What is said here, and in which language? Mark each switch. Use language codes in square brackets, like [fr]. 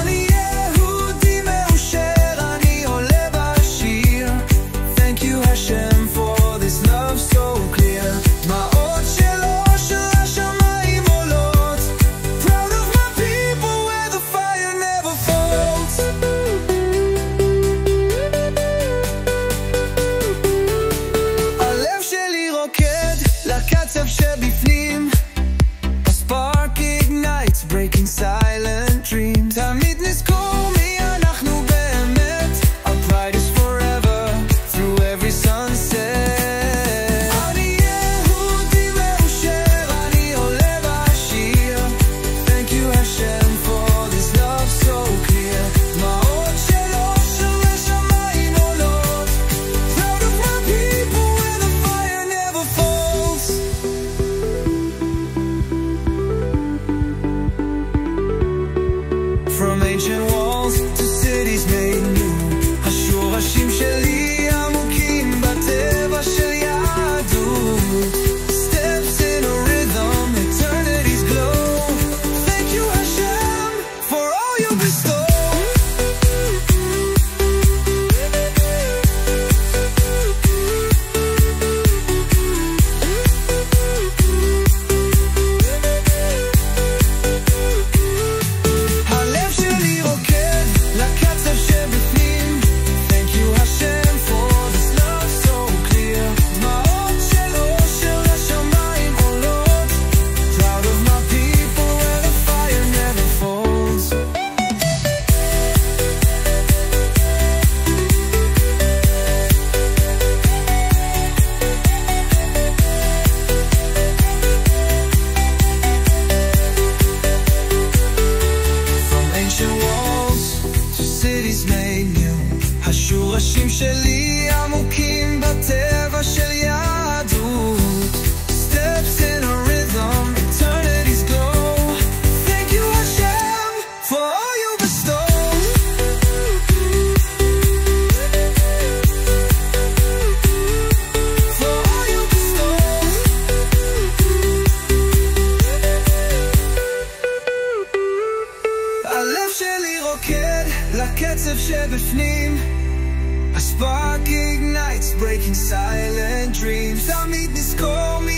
[he] אני יהודי מאושר, אני עולה בשיר. [en] Thank you Hashem for this love so clear. [he] דמעות שלו של השמיים עולות. [en] Proud of my people where the fire never falls. [he] הלב שלי רוקד לקצב שבפנים. [en] A spark ignites, breaking silent dreams. [he] תמיד נזכור מי אנחנו באמת. [en] Our pride is forever, through every sunset. [he] אני יהודי מאושר, אני עולה בשיר. [en] Thank you Hashem for this love so clear. [he] דמעות שלו של השמיים עולות. [en] Proud of my people where the fire never falls. From ancient walls to cities made new. [he] השורשים שלי עמוקים בטבע של יהדות. [en] Steps in a rhythm, eternity's glow. Thank you Hashem for all you bestow. [he] הלב שלי רוקד לקצב שבפנים. [en] Thank you Hashem for this love so clear. [he] דמעות שלו של השמיים עולות. [en] Proud of my people where the fire never falls. From ancient walls to cities made new. [he] השורשים שלי עמוקים בטבע של יהדות. [en] Steps in a rhythm, eternity's glow. Thank you Hashem for all you bestow. For all you bestow. [he] הלב שלי רוקד לקצב שבפנים. [en] A spark ignites, breaking silent dreams. [he] תמיד נזכור